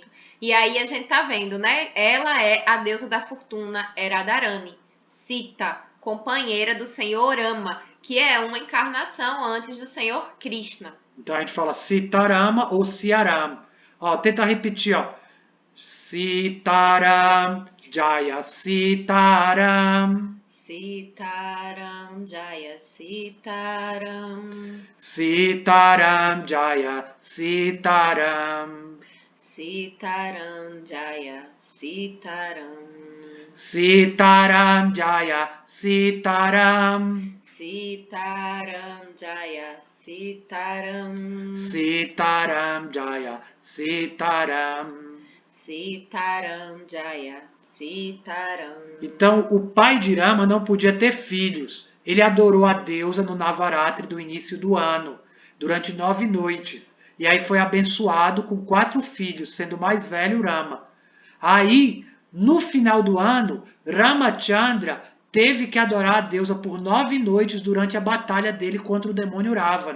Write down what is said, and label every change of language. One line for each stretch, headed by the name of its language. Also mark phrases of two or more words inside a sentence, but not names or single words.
Portuguese: E aí a gente tá vendo, né? Ela é a deusa da fortuna, Radharani. Sita, companheira do Senhor Rama, que é uma encarnação antes do Senhor Krishna. Então a gente fala Sitarama ou Siaram. Ó, tenta repetir, ó.
Sanskrit: Sitaram, Jaya Sitaram. Sitaram, Jaya Sitaram. Sitaram, Jaya Sitaram. Sitaram, Jaya Sitaram. Sitaram, Jaya Sitaram. Sitaram, Jaya Sitaram. Sitaram, Jaya Sitaram. Sitaram, Jaya Sitaram.
Portuguese: Então, o pai de Rama não podia ter filhos. Ele adorou a deusa no Navaratri do início do ano, durante 9 noites. E aí foi abençoado com 4 filhos, sendo o mais velho Rama. Aí, no final do ano, Ramachandra teve que adorar a deusa por 9 noites durante a batalha dele contra o demônio Ravana.